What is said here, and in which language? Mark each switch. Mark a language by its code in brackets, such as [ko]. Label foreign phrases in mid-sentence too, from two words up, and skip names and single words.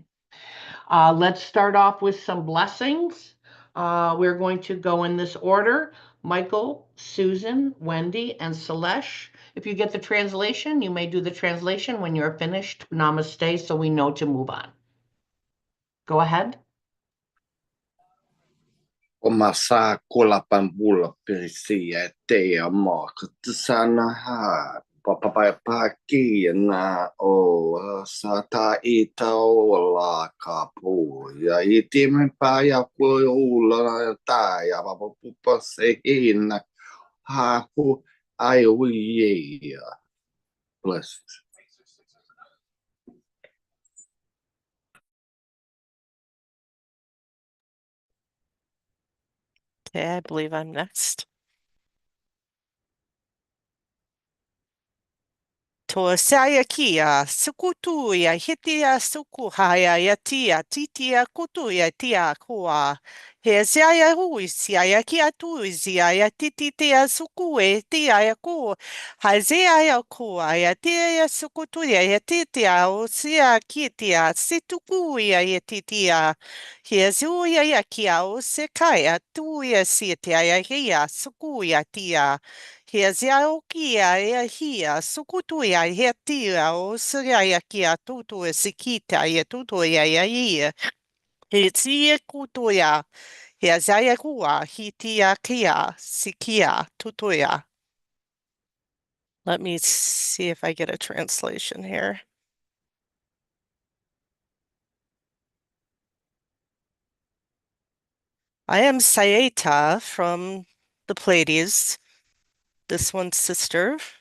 [en] Let's start off with some blessings. We're going to go in this order. Michael, Susan, Wendy, and Selesh. If you get the translation, you may do the translation when you're finished. Namaste, so we know to move on. Go ahead. Masa kola pambula perisia te ama katsana ha papapaki na o sata ita o la kapu ya iti me pa ya ko la ta ya papapupa se ina ha hu ai wi ya blessed. Okay, I believe I'm next. To saya kia, sukutu ya hitia sukuhaya ya tia titia kutu ya tia kua. He saya hui sia kia tu sia ya tititia sukue tia ya ku. Hazea ya kua ya tia ya sukutu ya titia o sia kitia situku ya titia. He zuya ya kia o sekaya tu ya sitia ya hia suku ya tia. He zia kia e hia sukutu ya he tia o siria ya kia tutu e sikita ya tutu ya ia. He tia kutu ya he zia kua hi tia kia sikia tutu ya. Let me see if I get a translation here. I am Sayeta from the Pleiades, this one's sister.